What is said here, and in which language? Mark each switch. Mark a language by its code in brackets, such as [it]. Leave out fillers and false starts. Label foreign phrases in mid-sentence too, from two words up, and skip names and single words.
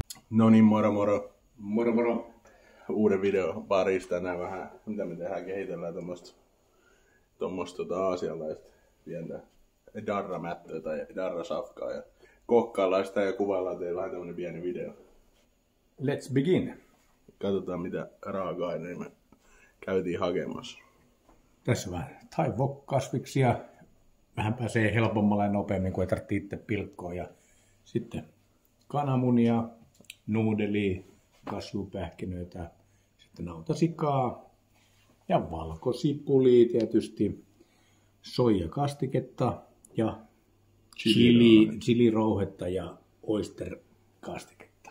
[fi] No niin, moro moro. Moro moro. Uuden videon parista tänään vähän, mitä me tehdään, kehitellään tommoista aasialaista pientä darramättöä tai darrasafkaa ja kokkaillaan sitä ja kuvaillaan teille vähän tämmönen pieni video. [en] Let's begin. [fi] Katsotaan mitä raaka-aineita me käytiin hakemassa. Tässä on vähän thai wok-kasviksia. Vähän pääsee helpommalla ja nopeammin, kun ei tarvitse itse pilkkoa. Ja sitten kananmunia, nuudelia, kasvupähkinöitä, sitten nautasikaa ja valkosipulia tietysti, soijakastiketta ja chilirouhetta ja oyster-kastiketta.